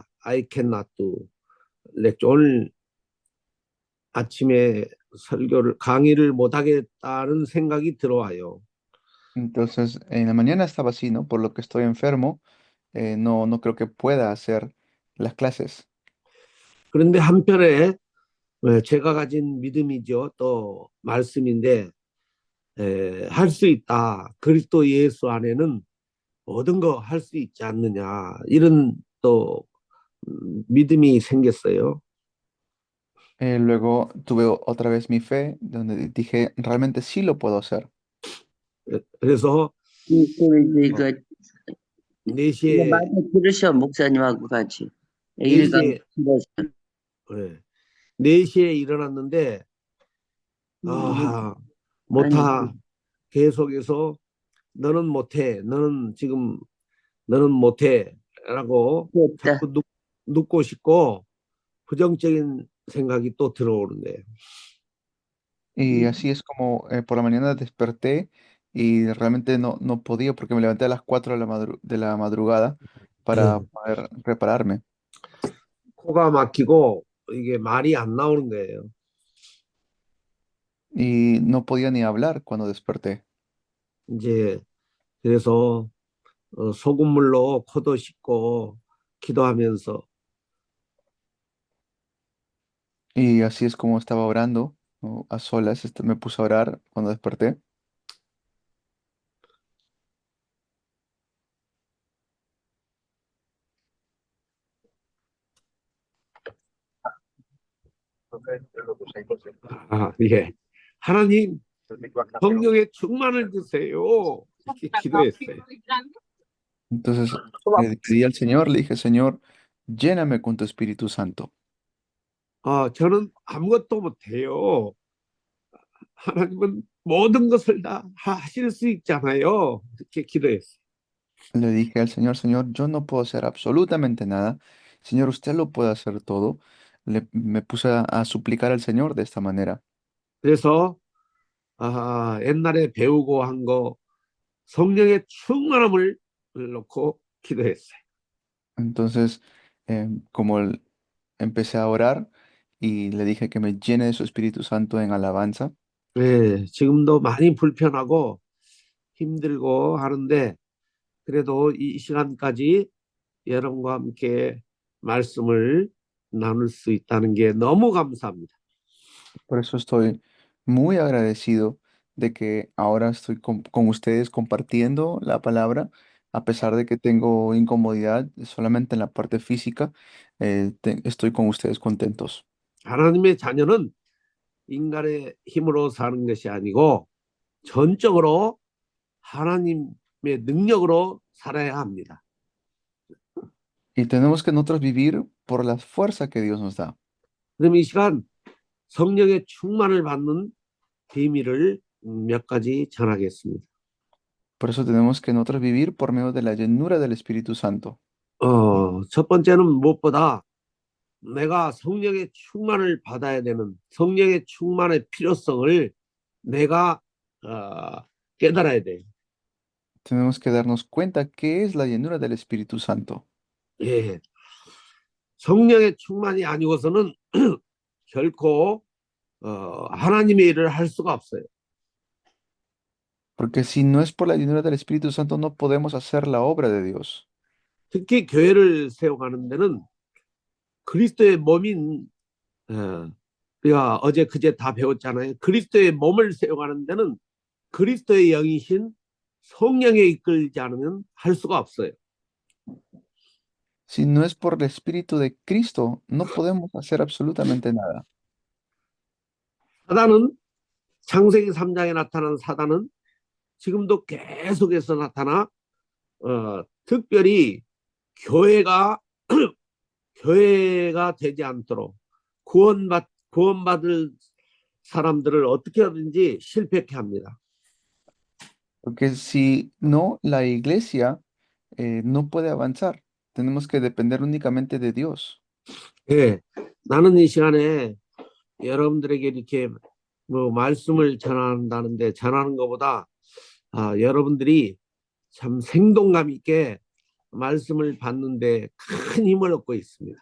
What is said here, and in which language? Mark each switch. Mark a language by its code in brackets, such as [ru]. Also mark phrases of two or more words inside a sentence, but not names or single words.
[en] I cannot do. [ko] 오늘 아침에 강의를 못 하겠다는 생각이 들어와요. [es] Entonces, en la mañana estaba así, ¿no? Por lo que estoy enfermo, no creo que pueda hacer las clases. [ko] 그런데 한편에 제가 가진 믿음이죠. 또 말씀인데 할 수 있다. 그리스도 예수 안에는 모든 거 할 수 있지 않느냐. 이런 또 믿음이 생겼어요. [es] Luego tuve otra vez mi fe, donde dije, realmente sí lo puedo hacer. [ko] 그래서 그 4시에 많이 들으셔 목사님하고 같이 네 일간 시에 들어서 4시에 일어났는데 못하 계속해서 너는 못해. 너는 못해. 라고 됐다. 자꾸 눕고 싶고 부정적인 생각이 또 들어오는데 [es] Y así es como por la mañana desperté y realmente no podía porque me levanté a las 4 de la madrugada para poder prepararme. [ko] 코가 막히고 이게 말이 안 나오는 거예요. [es] Y no podía ni hablar cuando desperté. [ko] 이제 그래서 소금물로 코도 씻고 기도하면서 [es] Y así es como estaba orando, ¿no? A solas, me puse a orar cuando desperté. [ko] 예. 하나님 성령의 충만을 주세요. 이렇게 기도했어요. [es] Entonces le pedí al Señor, le dije, Señor, lléname con tu Espíritu Santo. [ko] 저는 아무것도 못해요. 하나님은 모든 것을 다 하실 수 있잖아요. 이렇게 기도했어요. [es] Le dije al Señor, Señor, yo no puedo hacer absolutamente nada. Señor, usted lo puede hacer todo. Me puse a suplicar al Señor de esta manera. [ko] 그래서 옛날에 배우고 한 거 성령의 충만함을 놓고 기도했어요. [es] Entonces, como empecé a orar y le dije que me llene de su Espíritu Santo en alabanza. [ko] 지금도 많이 불편하고 힘들고 하는데 그래도 이 시간까지 여러분과 함께 말씀을 나눌 수 있다는 게 너무 감사합니다. [es] Por eso estoy muy agradecido de que ahora estoy con ustedes compartiendo la palabra, a pesar de que tengo incomodidad solamente en la parte física, estoy con ustedes contentos. [ko] 하나님의 자녀는 인간의 힘으로 사는 것이 아니고 전적으로 하나님의 능력으로 살아야 합니다. [es] Y tenemos que nosotros vivir por la fuerza que Dios nos da. [ko] 그러면 이 시간 성령의 충만을 받는 비밀을 몇 가지 전하겠습니다. [es] Por eso tenemos que nosotros vivir por medio de la llenura del Espíritu Santo. [ko] 첫 번째는 무엇보다 내가 성령의 충만을 받아야 되는 성령의 충만의 필요성을 내가 깨달아야 돼요. [es] Tenemos que darnos cuenta qué es la llenura del Espíritu Santo. [ko] 예. 성령의 충만이 아니고서는 결코 하나님의 일을 할 수가 없어요. [es] Porque si no es por la llenura del Espíritu Santo, no podemos hacer la obra de Dios. [ko] 특히 교회를 세워가는 데는 그리스도의 몸인 우리가 어제 그제 다 배웠잖아요. 그리스도의 몸을 세워가는 데는 그리스도의 영이신 성령에 이끌지 않으면 할 수가 없어요. [es] Si no es por el Espíritu de Cristo, no podemos hacer absolutamente nada. [ko] 사단은 창세기 3장에 나타난 사단은 지금도 계속해서 나타나 특별히 교회가 되지 않도록 구원받을 사람들을 어떻게 하든지 실패케 합니다. [es] Porque si no, la iglesia no puede avanzar. Tenemos que depender únicamente de Dios. [ko] 예, 나는 이 시간에 여러분들에게 이렇게 뭐 말씀을 전한다는데 전하는 것보다 여러분들이 참 생동감 있게 말씀을 받는데 큰 힘을 얻고 있습니다.